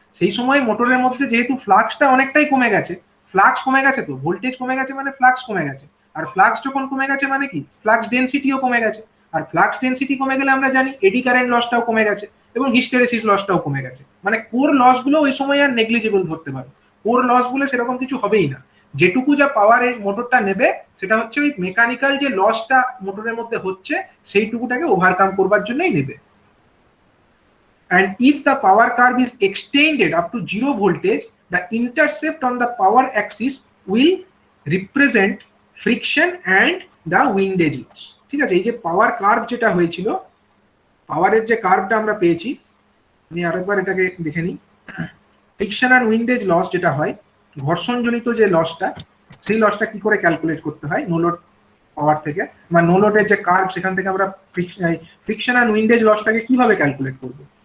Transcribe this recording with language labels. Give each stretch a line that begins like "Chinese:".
Bangla: সেই সময় মোটরের মধ্যে যেহেতু ফ্লাক্সটা অনেকটাই কমে গেছে, ফ্লাক্স কমে গেছে, তো ভোল্টেজ কমে গেছে মানে ফ্লাক্স কমে গেছে, আর ফ্লাক্স যখন কমে গেছে মানে কি, ফ্লাক্স ডেনসিটিও কমে গেছে, আর ফ্লাক্স ডেনসিটি কমে গেলে আমরা জানি এডি কারেন্ট লসটাও কমে গেছে এবং হিস্টেরেসিস লসটাও কমে গেছে। মানে কোর লসগুলো ওই সময় আর নেগলিজিবল ধরতে পারো, কোর লস বলে সেরকম কিছু হবেই না। যেটুকু যা পাওয়ার এই মোটরটা নেবে সেটা হচ্ছে ওই মেকানিক্যাল যে লসটা মোটরের মধ্যে হচ্ছে সেইটুকুটাকে ওভারকাম করবার জন্যই নেবে।
English: And if the power curve is extended up to 0 voltage, the intercept on the power axis will represent friction and the windage loss.
Bangla: ঠিক আছে, এই যে পাওয়ার কার্ভ যেটা হয়েছিল, পাওয়ারের যে কার্ভটা আমরা পেয়েছি, আমি আরেকবার এটাকে দেখে নিই। ফ্রিকশন আর উইন্ডেজ লস যেটা হয়, ঘর্ষণজনিত যে লসটা, সেই লসটা কি করে ক্যালকুলেট করতে হয় নো লোড পাওয়ার থেকে, বা নো লোডের যে কার্ভ সেখান থেকে আমরা ফ্রিকশন আর উইন্ডেজ লসটাকে কিভাবে ক্যালকুলেট করবো।